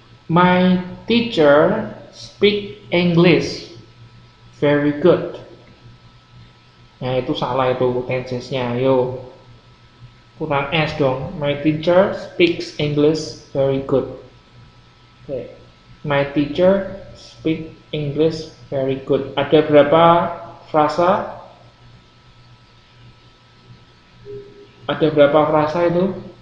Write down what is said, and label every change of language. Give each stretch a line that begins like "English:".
English: My teacher speak English very good.
Indonesian: Nah, itu salah itu tensesnya. Yo. Kurang S dong.
English: My teacher speaks English very good. Okay. My teacher speak English very good.
Indonesian: Ada berapa frasa? Ada berapa frasa itu?